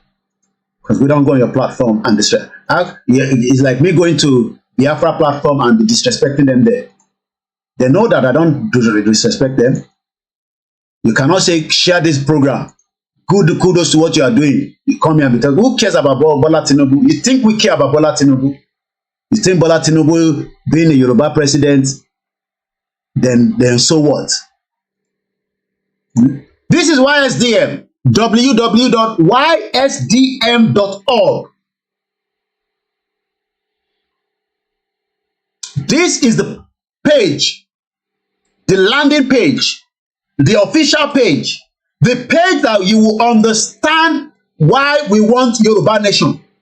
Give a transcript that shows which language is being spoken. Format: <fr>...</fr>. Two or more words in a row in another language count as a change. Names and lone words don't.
<en>Because we don't go on your platform and disrespect. It's like me going to the Biafra platform and be disrespecting them there. They know that I don't disrespect them. You cannot say, share this program. Good kudos to what you are doing. You come here and be talking, who cares about Bola Tinubu? You think we care about Bola Tinubu? You think Bola Tinubu being a Yoruba president, then so what? This is YSDM, www.ysdm.org. This is the page, the landing page, the official page, the page that you will understand why we want Yoruba Nation.</en>